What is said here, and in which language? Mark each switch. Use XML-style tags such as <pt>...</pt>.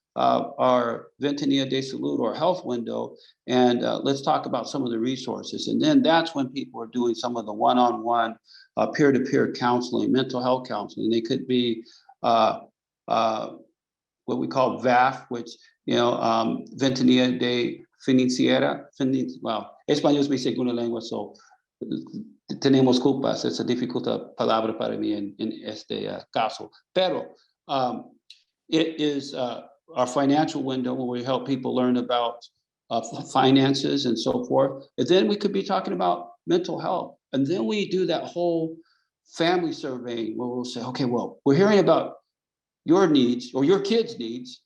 <en>our Ventanilla de Salud or health window, and let's talk about some of the resources. And then that's when people are doing some of the one-on-one, peer-to-peer counseling, mental health counseling. They could be what we call VAF, which, Ventanilla de Financiera. Well,</en> <es>español es mi segunda lengua,</es> <en>so</en> <es>tenemos culpas. Es</es> <en>a difficult</en> <es>palabra para mí en este caso. Pero</es> <en>it is our financial window where we help people learn about finances and so forth. And then we could be talking about mental health. And then we do that whole family surveying where we'll say, okay, well, we're hearing about your needs or your kids' needs.</en>